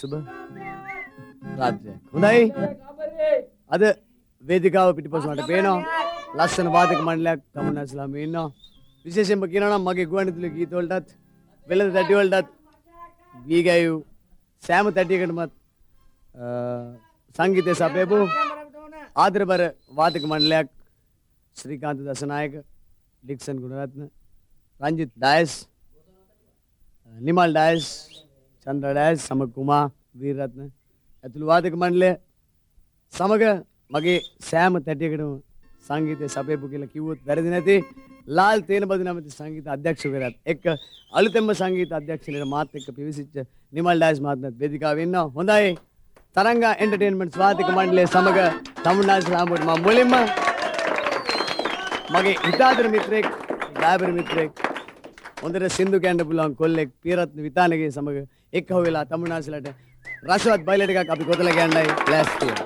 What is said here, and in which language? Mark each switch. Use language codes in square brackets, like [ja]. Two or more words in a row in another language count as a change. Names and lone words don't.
[si] හොඳයි අද වේදිකාව පිටිපස්ස මට පේනවා ලස්සන වාදක මණ්ඩලයක් තමුන්නාසලාම ඉන්නවා විශේෂයෙන්ම කියනවා නම් මගේ ගුවන්විදුලි ගීත වලටත් වෙළඳ තැටි වලටත් ගී ගැයූ සෑම තැටියකටමත් සංගීතය සපයපු ආදරබර වාදක මණ්ඩලයක් श्रीकांत दसनायक डिक्सन गुणरत्न रंजित डायस निमल डायस चंद्र डायस समग कुमार वीररत्न ඇතුළු වාදක මණ්ඩලය සමග මගේ සෑම තැටියකටම සංගීතය සපයපු කියලා කිව්වොත් වැරදි නැති ලාල් තේනබදු නැමැති සංගීත අධ්‍යක්ෂකවරයාත් එක්ක අලුතෙන්ම සංගීත අධ්‍යක්ෂණයට මාත් එක්ක පිවිසිච්ච නිමල් ඩයස් මහත්මයාත් වේදිකාවේ ඉන්නවා. හොඳයි තරංගා එන්ටර්ටේන්මන්ට්ස් වාදක මණ්ඩලය සමග තමුන්නාසලාමට මම මුලින්ම මගේ හිතාදර මිත්‍රෙක් දායබර මිත්‍රෙක් හොඳට සින්දු කියන්න පුළුවන් කොල්ලෙක් පියරත්න විතානගේ සමග එක්කව වෙලා තමුන්නාසලට රසවත් බයිලා ටිකක් අපි කොතලා කියන්නයි ලෑස්ති